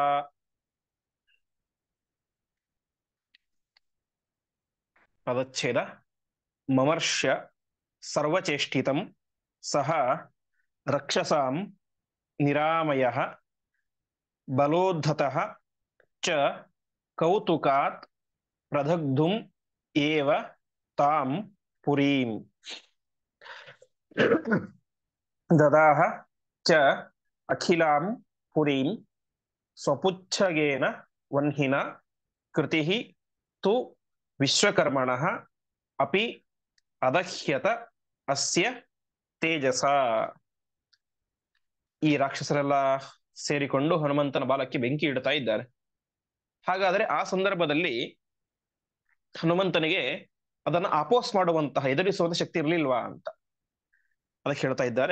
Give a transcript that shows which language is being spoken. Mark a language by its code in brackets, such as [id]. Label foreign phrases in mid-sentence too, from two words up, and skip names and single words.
[kn] ಪದಚ್ಛೇದ. [sa] ಮಮರ್ಷ್ಯ ಸರ್ವಚೇಷ್ಟಿತಂ ಸಹ ರಕ್ಷಸಾಂ ನಿರಾಮಯಃ ಬಲೋದ್ಧತಃ ಚ ಕೌತುಕಾತ್ ಪ್ರದಗ್ಧುಂ ಏವ ತಾಂ ಪುರೀಂ ದದಾಹ ಚ ಅಖಿಲಾಂ ಪುರೀಂ ಸ್ವಪುಚ್ಛಗೇನ ವನ್ಹಿನ ಕೃತಿಃ ತು ವಿಶ್ವಕರ್ಮಣಃ ಅಪಿ ಅದಹ್ಯತ ಅಸ್ಯ ತೇಜಸ. [kn] ಈ ರಾಕ್ಷಸರೆಲ್ಲ ಸೇರಿಕೊಂಡು ಹನುಮಂತನ ಬಾಲಕ್ಕೆ ಬೆಂಕಿ ಇಡ್ತಾ ಇದ್ದಾರೆ. ಹಾಗಾದ್ರೆ ಆ ಸಂದರ್ಭದಲ್ಲಿ ಹನುಮಂತನಿಗೆ ಅದನ್ನು ಅಪೋಸ್ ಮಾಡುವಂತಹ, ಎದುರಿಸುವಂತ ಶಕ್ತಿ ಇರಲಿಲ್ವಾ ಅಂತ ಅದಕ್ಕೆ ಹೇಳ್ತಾ ಇದ್ದಾರೆ.